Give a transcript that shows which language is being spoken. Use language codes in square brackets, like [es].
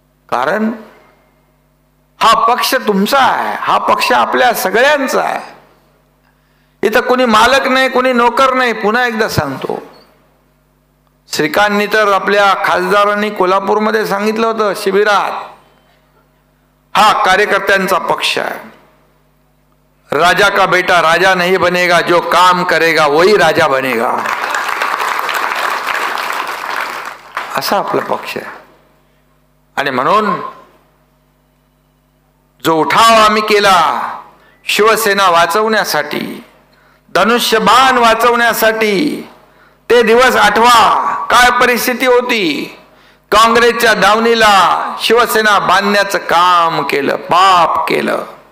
[mr] कारण हा पक्ष तुमचा आहे, हा पक्ष आपल्या सगळ्यांचा आहे. इथं कोणी मालक नाही, कोणी नोकर नाही. पुन्हा एकदा सांगतो, श्रीकांतनी तर आपल्या खासदारांनी कोल्हापूरमध्ये सांगितलं होतं शिबिरात, हा कार्यकर्त्यांचा पक्ष आहे. [hi] राजा का बेटा राजा नहीं बनेगा, जो काम करेगा वही राजा बनेगा. [mr] असा आपला पक्ष आहे. आणि म्हणून जो उठाव आम्ही केला शिवसेना वाचवण्यासाठी, धनुष्यबाण वाचवण्यासाठी, ते दिवस आठवा. काय परिस्थिती होती. काँग्रेसच्या दावणीला शिवसेना बांधण्याचं काम केलं, पाप केलं.